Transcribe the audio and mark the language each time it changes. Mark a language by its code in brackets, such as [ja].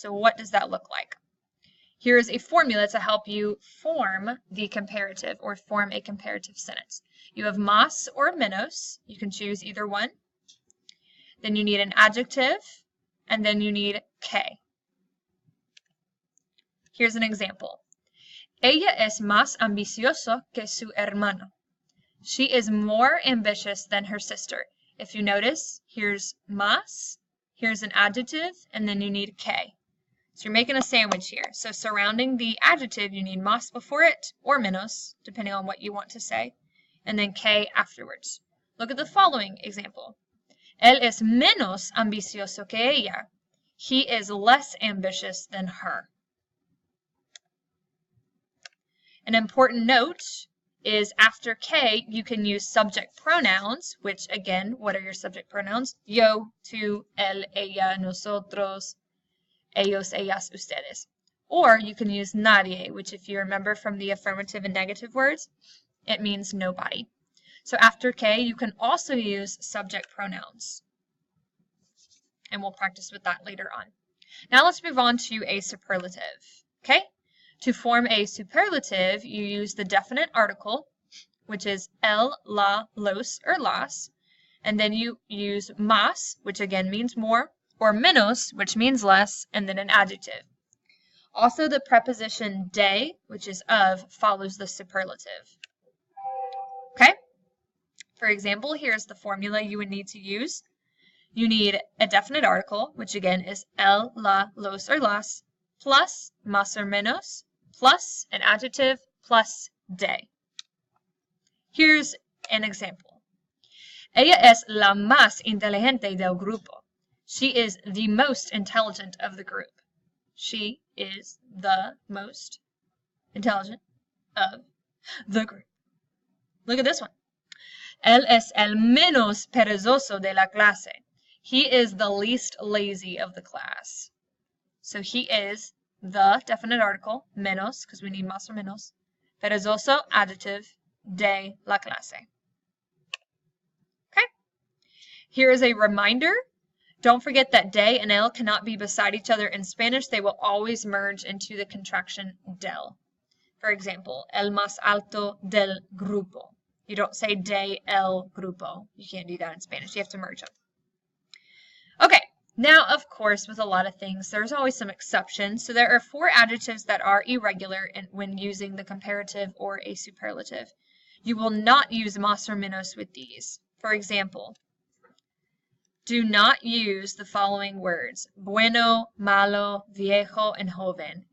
[en] So what does that look like? Here is a formula to help you form the comparative or form a comparative sentence. You have más or menos. You can choose either one. Then you need an adjective, and then you need que. Here's an example. [es] Ella es más ambicioso que su hermano. [en] She is more ambitious than her sister. If you notice, here's más, here's an adjective, and then you need que. So you're making a sandwich here. So surrounding the adjective, you need más before it, or menos, depending on what you want to say, and then que afterwards. Look at the following example. [es] Él es menos ambicioso que ella. [en] He is less ambitious than her. An important note is after que, you can use subject pronouns, which again, what are your subject pronouns? [es] Yo, tú, él, ella, nosotros, ellos, ellas, ustedes. [en] Or you can use nadie, which if you remember from the affirmative and negative words, it means nobody. So after que, you can also use subject pronouns. And we'll practice with that later on. Now let's move on to a superlative. Okay? To form a superlative, you use the definite article, which is el, la, los, or las, and then you use más, which again means more, or menos, which means less, and then an adjective. Also, the preposition de, which is of, follows the superlative. Okay? For example, here's the formula you would need to use. You need a definite article, which again is el, la, los, or las, plus más or menos, plus an adjective, plus de. Here's an example. [es] Ella es la más inteligente del grupo. [en] She is the most intelligent of the group. She is the most intelligent of the group. Look at this one. [es] Él es el menos perezoso de la clase. [en] He is the least lazy of the class. So he is the definite article, menos, because we need más or menos, perezoso, adjective, [es] de la clase. [en] Okay? Here is a reminder. Don't forget that de and el cannot be beside each other in Spanish. They will always merge into the contraction del. For example, [es] el más alto del grupo. [en] You don't say de el grupo. You can't do that in Spanish. You have to merge them. Okay. Now, of course, with a lot of things, there's always some exceptions. So there are 4 adjectives that are irregular when using the comparative or a superlative. You will not use más or menos with these. For example, do not use the following words: bueno, malo, viejo, and joven.